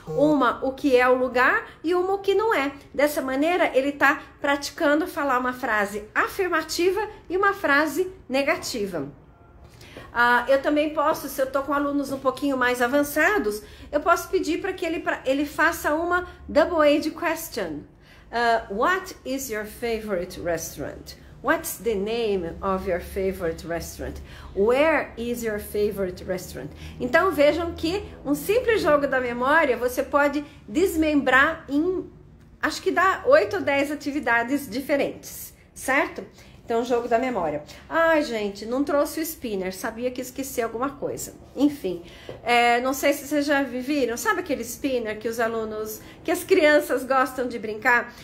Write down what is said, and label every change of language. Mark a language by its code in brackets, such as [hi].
[pt] Uma, o que é o lugar, e uma, o que não é. Dessa maneira, ele está praticando falar uma frase afirmativa e uma frase negativa. Eu também posso, se eu estou com alunos um pouquinho mais avançados, eu posso pedir para que ele faça uma double-age question. [en] What is your favorite restaurant? What's the name of your favorite restaurant? Where is your favorite restaurant? [pt] Então vejam que um simples jogo da memória você pode desmembrar em, acho que dá 8 ou 10 atividades diferentes, certo? Então, jogo da memória. Ai, gente, não trouxe o spinner, sabia que esqueci alguma coisa. Enfim, não sei se vocês já viram, sabe aquele spinner que os alunos, que as crianças gostam de brincar?